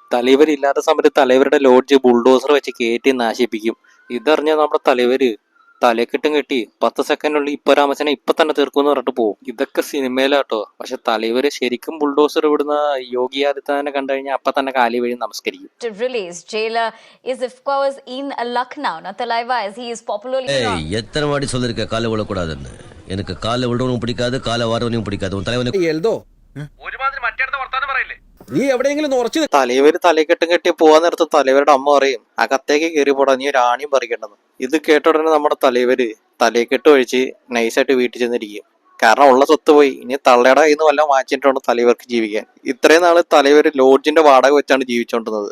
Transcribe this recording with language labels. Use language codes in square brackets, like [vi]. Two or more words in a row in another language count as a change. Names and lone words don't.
[ml] തലൈവരില്ലാത്ത സമയത്ത് തലൈവരുടെ ലോഡ്ജ് ബുൾഡോസർ വെച്ച് കയറ്റി നാശിപ്പിക്കും. ഇതറിഞ്ഞ നമ്മുടെ തലൈവര് തലക്കെട്ടും കെട്ടി 10 സെക്കൻഡിനുള്ളിൽ ഇപ്പൊ രാമച്ചനെ ഇപ്പൊ തന്നെ തീർക്കുമെന്ന് പറഞ്ഞിട്ട് പോകും. ഇതൊക്കെ സിനിമയിലാട്ടോ. പക്ഷെ തലൈവര് ശരിക്കും ബുൾഡോസർ ഇവിടുന്ന യോഗി ആദിത്യനെ കണ്ടു കഴിഞ്ഞാൽ അപ്പൊ തന്നെ കാലി വഴി നമസ്കരിക്കും. [ta] எத்தனை வாட்டி சொல்லிருக்க காலை விழக்கூடாதுன்னு. எனக்கு காலை விடவும் பிடிக்காது, காலை வாரவனையும் பிடிக்காது. உன் தலைவனை [ml] നീ എവിടെയെങ്കിലും ഉറച്ചു. തലൈവര് തലക്കെട്ടും കെട്ടി പോവാൻ നേരത്ത് തലൈവരുടെ അമ്മ പറയും അകത്തേക്ക് കയറി പോടാ, നീ ഒരു ആണിയും പറിക്കേണ്ടെന്ന്. ഇത് കേട്ട ഉടനെ നമ്മുടെ തലൈവര് തലക്കെട്ട് ഒഴിച്ച് നൈസായിട്ട് വീട്ടിൽ ചെന്നിരിക്കും. കാരണം ഉള്ള സ്വത്ത് പോയി. ഇനി തള്ളയുടെ കയ്യിൽ നിന്ന് വല്ലതും വാങ്ങിച്ചിട്ടുണ്ട് തലൈവർക്ക് ജീവിക്കാൻ. ഇത്രയും നാള് തലൈവര് ലോഡ്ജിന്റെ വാടക വെച്ചാണ് ജീവിച്ചോണ്ടിരുന്നത്.